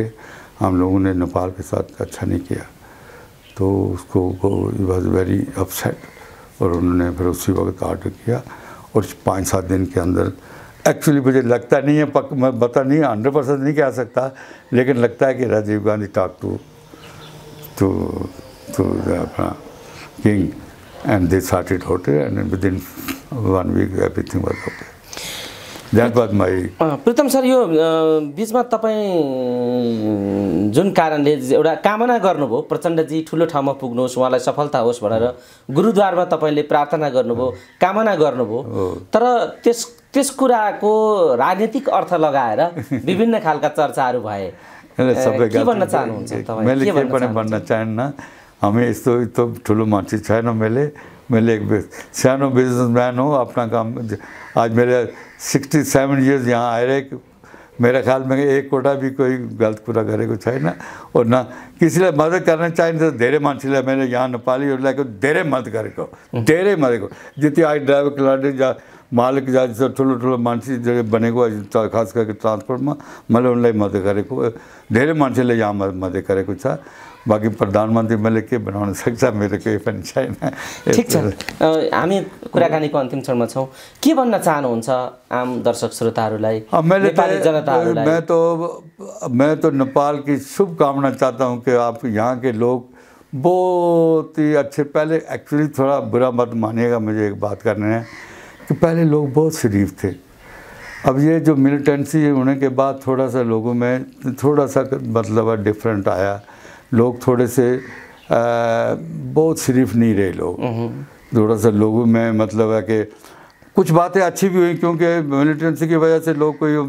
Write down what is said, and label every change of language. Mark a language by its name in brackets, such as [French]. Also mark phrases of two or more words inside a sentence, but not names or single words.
[Hindi] हम लोगों ने नेपाल के साथ अच्छा नहीं किया तो उसको [English] was very upset [Hindi] और उन्होंने फिर उसी वक्त ऑर्डर किया और 5-7 दिन के अंदर एक्चुअली मुझे लगता नहीं है मैं बता नहीं 100% नहीं कह सकता लेकिन लगता है कि राजीव गांधी [English] talk to [Hindi] अपना [English] king and they started hotel and within 1 week everything was okay. That was my. [Nepali] प्रीतम सर यो बीचमा तपाईँ जुन कारणले एउटा कामना गर्नुभयो प्रचण्डजी ठुलो ठाउँमा पुग्नुहोस् उहाँलाई सफलता होस् भनेर गुरुद्वारमा तपाईँले प्रार्थना गर्नुभयो कामना गर्नुभयो तर त्यस कुराको राजनीतिक अर्थ लगाएर विभिन्न खालका चर्चाहरू भए के भन्न चाहनुहुन्छ तपाईँ? मैले के पनि भन्न चाहन्न हामी यस्तो ठुलो मान्छे छैन मैले एक सानो बिजनेसमैन हो [Hindi] अपना काम आज मेरे 67 इयर्स यहाँ आए रहे मेरा ख्याल में एक कोटा भी कोई गलत [Nepali] कुरा गरेको छैन [Hindi] और ना [Nepali] किसीलाई मदद गर्न चाहिन्छ धेरै मान्छेलाई मैले यहाँ नेपालीहरूलाई धेरै मदद गरेको जति आज ड्राइभर क्लार्क जा मालिक जा ठुलो मान्छे बनेको [Hindi] खास करके [Nepali] ट्रान्सपोर्टमा मैले उनलाई मदद गरेको धेरै मान्छेले यहाँ मदद गरेको छ। बाकी प्रधानमन्त्री मैले के बनाउन सक्छ मेरो केही पनि छैन। ठिक छ हामी कुराकानीको अन्तिम चरणमा छौँ के भन्न चाहनुहुन्छ आम दर्शक श्रोताहरूलाई नेपाली जनताहरूलाई? [Hindi] मैं तो नेपाल की शुभकामना चाहता हूँ कि आप यहाँ के लोग बहुत ही अच्छे पहले एक्चुअली थोड़ा बुरा मत मानिएगा मुझे एक बात करना है कि पहले लोग बहुत शरीफ थे। अब ये जो मिलिटेंसी होने के बाद थोड़ा सा लोगों में थोड़ा सा मतलब डिफरेंट आया लोग थोड़े से बहुत शरीफ नहीं रहे लोग थोड़ा सा लोगों में मतलब है कि कुछ बातें अच्छी भी हुई क्योंकि मिलिटेंसी की वजह से लोग